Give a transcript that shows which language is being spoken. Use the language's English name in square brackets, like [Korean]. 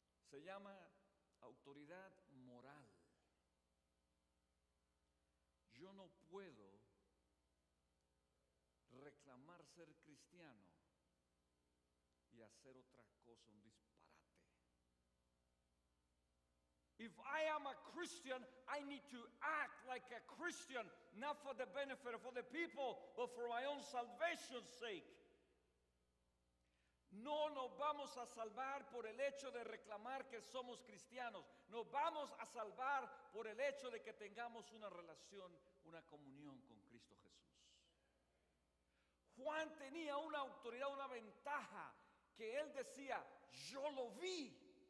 [Spanish] Se llama autoridad moral. Yo no puedo reclamar ser cristiano y hacer otra cosa, un disparate. [English] If I am a Christian, I need to act like a Christian, not for the benefit of other people, but for my own salvation's sake. [Spanish] No nos vamos a salvar por el hecho de reclamar que somos cristianos. Nos vamos a salvar por el hecho de que tengamos una relación, una comunión con Cristo Jesús. Juan tenía una autoridad, una ventaja, que él decía, yo lo vi.